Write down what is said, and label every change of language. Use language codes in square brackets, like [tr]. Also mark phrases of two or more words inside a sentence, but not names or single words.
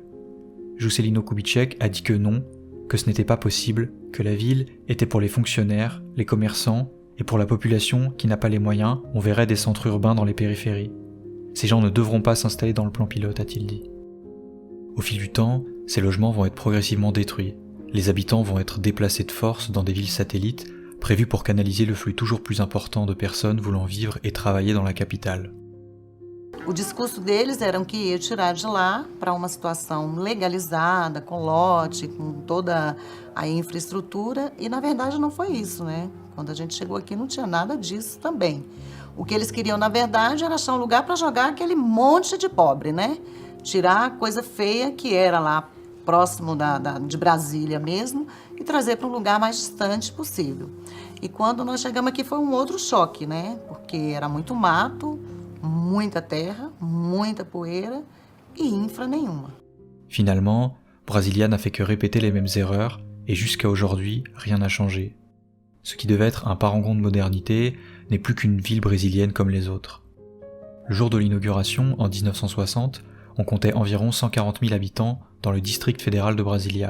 [fr] Juscelino Kubitschek a dit que non, que ce n'était pas possible, que la ville était pour les fonctionnaires, les commerçants, et pour la population qui n'a pas les moyens, on verrait des centres urbains dans les périphéries. Ces gens ne devront pas s'installer dans le plan pilote, a-t-il dit. Au fil du temps, ces logements vont être progressivement détruits. Les habitants vont être déplacés de force dans des villes satellites, prévues pour canaliser le flux toujours plus important de personnes voulant vivre et travailler dans la capitale. [pt] O discurso deles era que ia tirar de lá para uma situação legalizada, com lote, com toda a infraestrutura, e na verdade não foi isso, né? Quando a gente chegou aqui não tinha nada disso também. O que eles queriam, na verdade, era achar um lugar para jogar aquele monte de pobre, né? Tirar a coisa feia que era lá próximo de Brasília mesmo e trazer para um lugar mais distante possível. E quando nós chegamos aqui foi um outro choque, né? Porque era muito mato, muita terra, muita poeira et infra nenhuma. [fr] Finalement, Brasilia n'a fait que répéter les mêmes erreurs et jusqu'à aujourd'hui, rien n'a changé. Ce qui devait être un parangon de modernité n'est plus qu'une ville brésilienne comme les autres. Le jour de l'inauguration, en 1960, on comptait environ 140 000 habitants dans le district fédéral de Brasilia.